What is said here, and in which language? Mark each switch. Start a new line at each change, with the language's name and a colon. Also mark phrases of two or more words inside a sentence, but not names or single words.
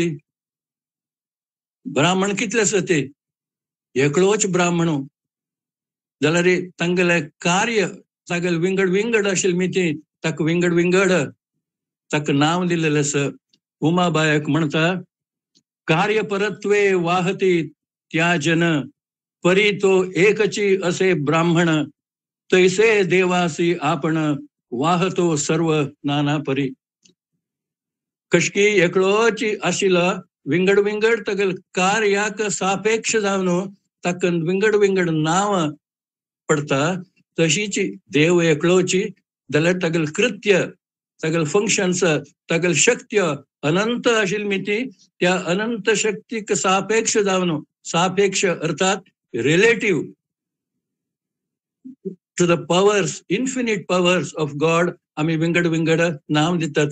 Konkani: ब्राह्मण कितले आसा ते? एकलोच ब्राह्मण. जाल्यार तांगेले कार्य तागेले विंगड विंगड आशिल्ली ती ताका विंगड विंगड ताका नांव दिल्लेलें आसा. उमाबायक म्हणटा
Marathi: कार्य परत्वे वाहती त्याजन परी तो एकची असे ब्राह्मण तैसे देवासी आपण वाहतो सर्व नाना परी.
Konkani: कशकी एकलोच आशिल्लो विंगड विंगड तागेले कार्याक सापेक्ष जावन ताका विंगड विंगड नांव पडता. तशीच देव एकलोची जाल्यार तागेले कृत्य तागेले फंक्शन्स तागेले शक्त्य अनंत आशिल्ली ती त्या अनंत शक्तीक सापेक्ष जावन सापेक्ष अर्थात
English: relative to the powers infinite powers of god
Konkani: आम्ही विंगड विंगड नाव दितात.